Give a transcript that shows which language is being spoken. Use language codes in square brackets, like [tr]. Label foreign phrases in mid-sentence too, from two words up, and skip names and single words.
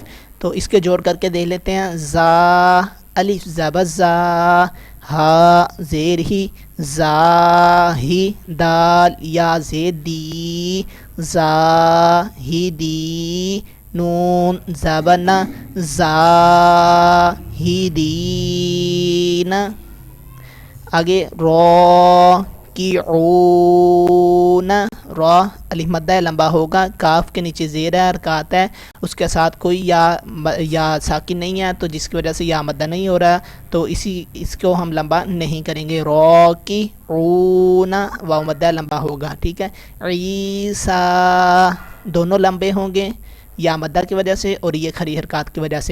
[ur] تو اس کے جوڑ کر کے دیکھ لیتے ہیں. زا الف زبر زا، ہا زیر ہی، زا ہی دال یا زیر دی، زا ہی دی. نون زبنا زا ہی دین. آگے را کیعون، را الف مدہ ہے، لمبا ہوگا. کاف کے نیچے زیر ہے، حرکات ہے. اس کے ساتھ کوئی یا ساکن نہیں ہے، تو جس کی وجہ سے یا مدہ نہیں ہو رہا، تو اس کو ہم لمبا نہیں کریں گے. را کیعون واو مدہ لمبا ہوگا. ٹھیک ہے. عیسیٰ دونوں لمبے ہوں گے یا مدہ کی وجہ سے اور یہ کھڑی حرکات کی وجہ سے.